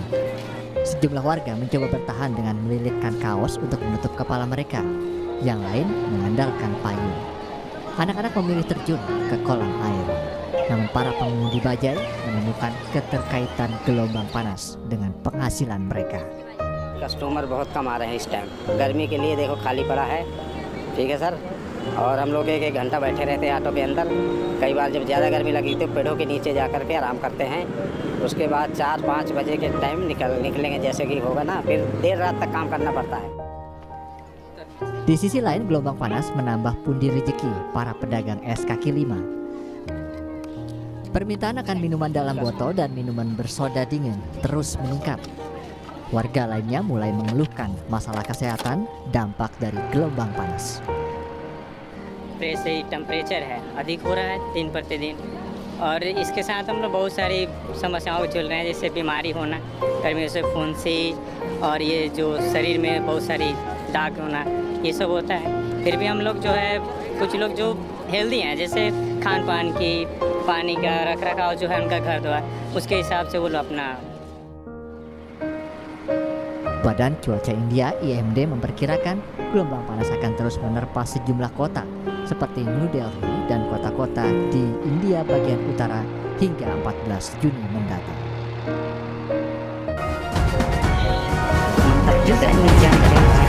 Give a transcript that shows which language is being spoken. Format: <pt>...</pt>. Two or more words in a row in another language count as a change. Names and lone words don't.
<id>Sejumlah warga mencoba bertahan dengan melilitkan kaos untuk menutup kepala mereka. Yang lain mengandalkan payung. Anak-anak memilih terjun ke kolam air. Namun para pengemudi bajai menemukan keterkaitan gelombang panas dengan penghasilan mereka.</id> <hi>कस्टमर बहुत कम आ रहे हैं इस टाइम। गर्मी के लिए देखो खाली पड़ा है, ठीक है सर। और हम लोग एक घंटा बैठे रहते हैं ऑटो के अंदर। कई बार जब ज़्यादा गर्मी लगी तो पेड़ों के नीचे जा कर के आराम करते हैं। उसके बाद 4-5 बजे के टाइम निकलेंगे जैसे कि होगा ना, फिर देर रात तक काम करना पड़ता है।</hi> <id>Di sisi lain, gelombang panas menambah pundi rezeki para pedagang es kaki lima. Permintaan akan minuman dalam botol dan minuman bersoda dingin terus meningkat. Warga lainnya mulai mengeluhkan masalah kesehatan dampak dari gelombang panas.</id> <hi>टेम्परेचर है अधिक हो रहा है दिन प्रतिदिन, और इसके साथ हम लोग बहुत सारी समस्याओं को झेल रहे हैं, जैसे बीमारी होना, गर्मियों से फुंसी, और ये जो शरीर में बहुत सारी दाग होना, ये सब होता है। फिर भी हम लोग जो है, कुछ लोग जो हेल्दी हैं, जैसे खान पान की, पानी का रख रखाव जो है उनका घर द्वार, उसके हिसाब से वो लोग अपना।</hi> <id>Badan Cuaca India IMD memperkirakan gelombang panas akan terus menerpa sejumlah kota seperti New Delhi dan kota-kota di India bagian utara hingga 14 Juni mendatang. Mantap juga nih,</id>